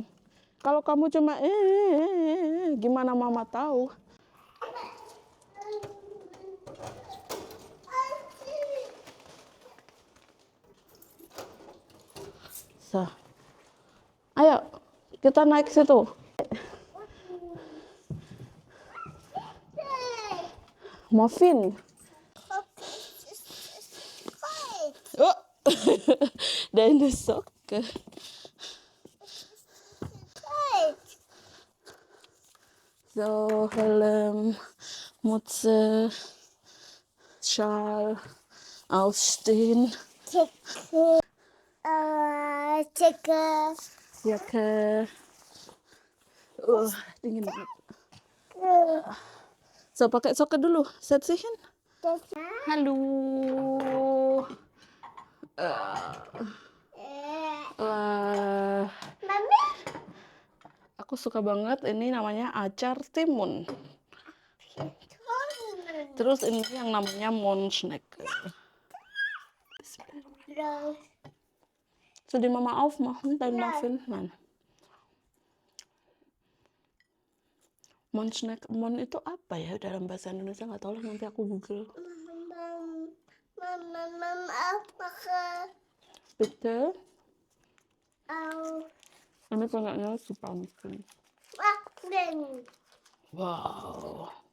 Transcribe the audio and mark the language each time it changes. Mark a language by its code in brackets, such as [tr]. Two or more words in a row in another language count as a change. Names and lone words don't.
[id] Kalau kamu cuma gimana mama tahu? So. Ayo, kita naik situ. Muffin. Oh. [de] Deine Socke. So, Helm, Mütze, Schal, aufstehen. Jacke. [id] Dingin banget. So, pakai sokke dulu. [de] Set sich hin. [id] Halo. Mami? Aku suka banget ini namanya acar timun. Terus ini yang namanya Monschneck. [de] So, die Mama aufmachen, dein Muffin? Nein. Monschneck, [id] Mon itu apa ya dalam bahasa Indonesia? Nggak tahu lah, nanti aku google. [de] Bitte? [id] Ini kayaknya si pumpkin. Wow.